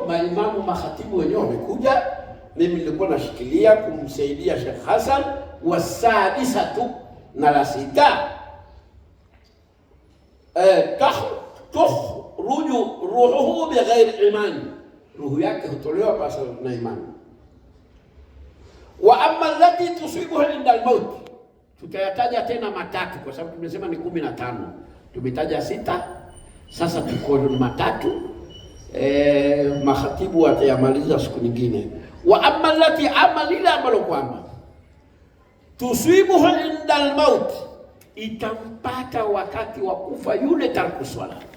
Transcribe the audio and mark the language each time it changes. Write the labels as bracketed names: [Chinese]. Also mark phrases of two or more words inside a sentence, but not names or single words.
[Swahili] Maimamu makhatibu wenyewe wamekuja, mimi nilikuwa nashikilia kumsaidia Sheikh Hassan. Wasadisatu, na la sita, [Arabic] تخرج روحه بغير إيمان, [Swahili] ruhu yake hutolewa pasi na imani. [Arabic] وأما التي تصيبه عند الموت, [Swahili] tutayataja tena matatu kwa sababu tumesema ni 15, tumetaja 6, sasa tuko ni matatu. Makhatibu watayamaliza siku nyingine. [Arabic] وأما التي, [Swahili] amalila ambalo kwamba [Arabic] تصيبه عند الموت, [Swahili] itampata wakati wa kufa yule tarku swala.